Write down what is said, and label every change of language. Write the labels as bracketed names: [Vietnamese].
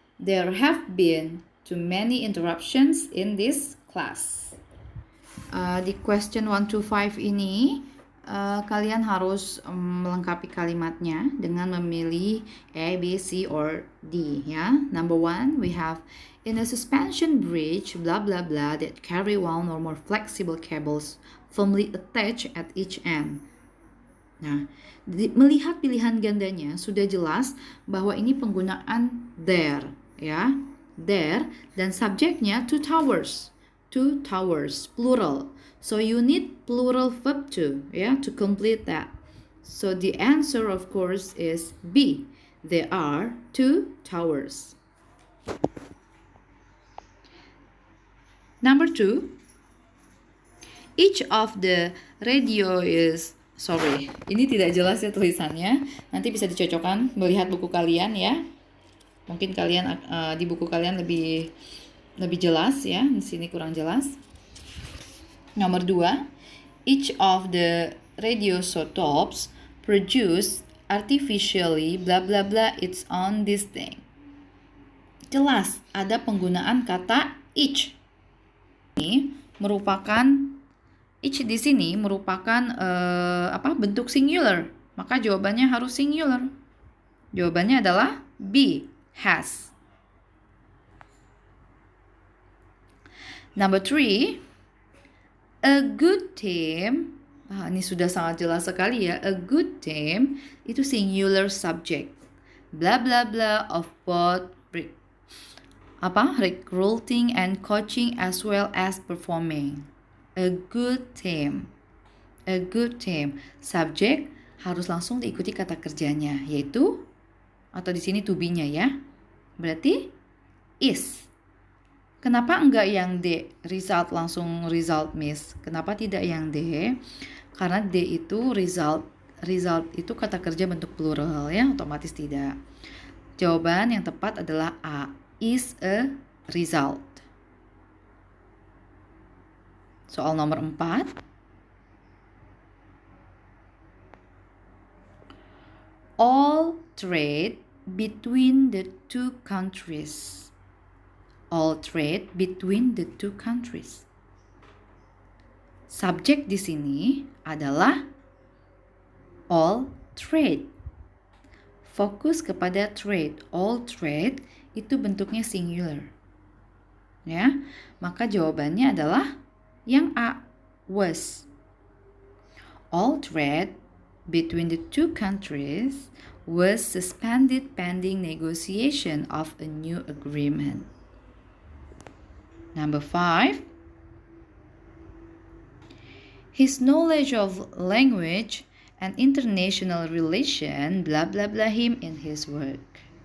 [English] There have been too many interruptions in this class. [Indonesian] Di [English] question 1 to 5 [Indonesian] ini kalian harus melengkapi kalimatnya dengan memilih A, B, C, or D ya. [English] Number 1, we have in a suspension bridge blah blah blah that carry one or more flexible cables firmly attached at each end. [Indonesian] Nah, melihat pilihan gandanya sudah jelas bahwa ini penggunaan there ya. [English] There [Indonesian] dan subjeknya [English] two towers. Two towers plural. So you need plural verb too, yeah, to complete that. So the answer, of course, is B. There are 2 towers. Number 2. Each of the radio is... [Indonesian] Sorry, ini tidak jelas ya tulisannya. Nanti bisa dicocokkan melihat buku kalian ya. Mungkin kalian di buku kalian lebih jelas ya. Di sini kurang jelas. Nomor 2. [English] Each of the radioisotopes produce artificially bla bla bla its own this thing. [Indonesian] Jelas ada penggunaan kata each. Ini merupakan each di sini merupakan bentuk singular. Maka jawabannya harus singular. Jawabannya adalah B, has. [English] Number 3, a good team. [Indonesian] Ini sudah sangat jelas sekali ya. [English] A good team [Indonesian] itu [English] singular subject. Bla bla bla of both recruiting and coaching as well as performing. A good team. A good team. [Indonesian] Subjek harus langsung diikuti kata kerjanya, yaitu atau di sini to be-nya ya. Berarti is. Kenapa enggak yang D? Result langsung result, Miss. Kenapa tidak yang D? Karena D itu result. Result itu kata kerja bentuk plural ya, otomatis tidak. Jawaban yang tepat adalah A. [English] Is a result. [Indonesian] Soal nomor 4. [English] All trade between the two countries. All trade between the two countries. [Indonesian] Subjek di sini adalah all trade. Fokus kepada trade. [English] All trade [Indonesian] itu bentuknya singular. Ya, maka jawabannya adalah yang A, was. [English] All trade between the two countries was suspended pending negotiation of a new agreement. Number 5. His knowledge of language and international relation blah blah blah him in his work.